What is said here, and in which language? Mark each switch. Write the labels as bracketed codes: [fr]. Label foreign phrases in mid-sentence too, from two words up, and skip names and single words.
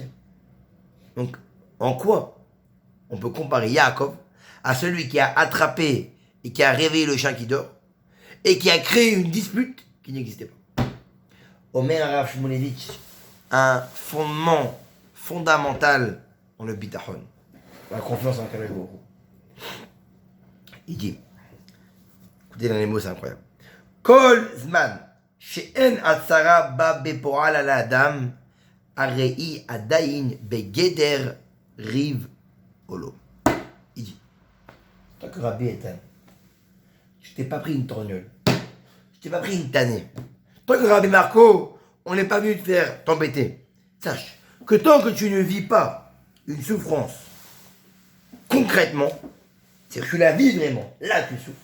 [fr] Donc, en quoi on peut comparer Yaakov à celui qui a attrapé et qui a réveillé le chien qui dort et qui a créé une dispute qui n'existait pas? Omer Rav Shmulevitch, un fondement fondamental dans le bitachon, la confiance en [he] קדוש ברוך הוא. [fr] Il dit, écoutez les mots, c'est incroyable. [he] כל זמן שאין צרה באה בפועל על האדם הרי עדיין בגדר ריב עולו. [fr] Il dit, tant que Rabbi Etan, je t'ai pas pris une torgnole, je t'ai pas pris une tannée. Tant que Rabbi Marco, on n'est pas venu te faire t'embêter. Sache que tant que tu ne vis pas une souffrance concrètement, c'est-à-dire que tu la vis vraiment, là tu souffres.